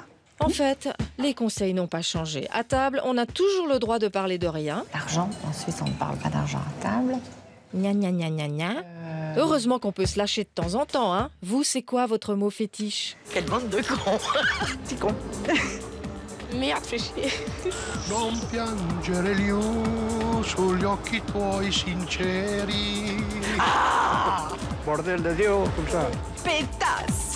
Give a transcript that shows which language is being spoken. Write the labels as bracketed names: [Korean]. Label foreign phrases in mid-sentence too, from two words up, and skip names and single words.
[French] En fait, les conseils n'ont pas changé. À table, on a toujours le droit de parler de rien. L'argent, en Suisse, on ne parle pas d'argent à table. Gna gna gna gna gna. Heureusement qu'on peut se lâcher de temps en temps, hein. Vous, c'est quoi votre mot fétiche? Quelle bande de cons. Petit con. Merde, fais chier. [Italian] Non piangere liu sugli occhi tuoi sinceri. [French] Bordel de Dieu, comme ça. Pétasse.